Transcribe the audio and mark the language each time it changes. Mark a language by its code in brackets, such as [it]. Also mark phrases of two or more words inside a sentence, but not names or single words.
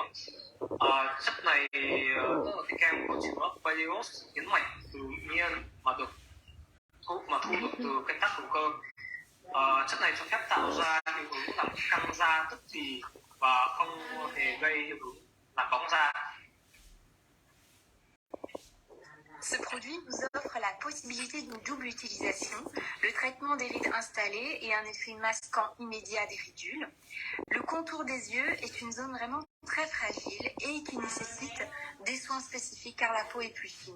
[vi] Chất này tức là cái kem có chứa polyose nhấn mạnh tự nhiên mà thu được từ canh tác hữu cơ. Chất này cho phép tạo ra hiệu ứng làm căng da tức thì và không hề gây hiệu ứng làm bóng da. [fr] Ce produit nous offre la possibilité d'une double utilisation, le traitement des rides installées et un effet masquant immédiat des ridules. Le contour des yeux est une zone vraiment très fragile et qui nécessite des soins spécifiques car la peau est plus fine.